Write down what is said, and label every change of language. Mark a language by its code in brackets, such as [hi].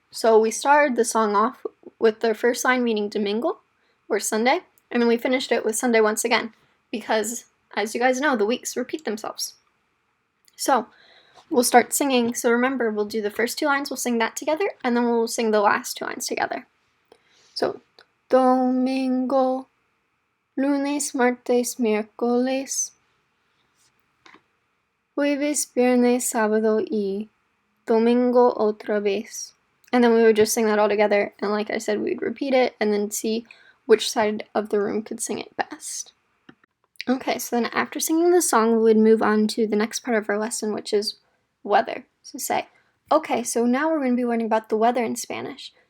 [en] So we started the song off with the first line meaning domingo, or Sunday, and then we finished it with Sunday once again, because as you guys know, the weeks repeat themselves. So we'll start singing. So remember, we'll do the first 2 lines, we'll sing that together, and then we'll sing the last 2 lines together. [es] So, domingo, lunes, martes, miércoles, jueves, viernes, sábado y domingo otra vez. [en] And then we would just sing that all together, and like I said, we'd repeat it and then see which side of the room could sing it best. Okay, so then after singing the song, we would move on to the next part of our lesson, which is weather. So say, okay, so now we're going to be learning about the weather in Spanish.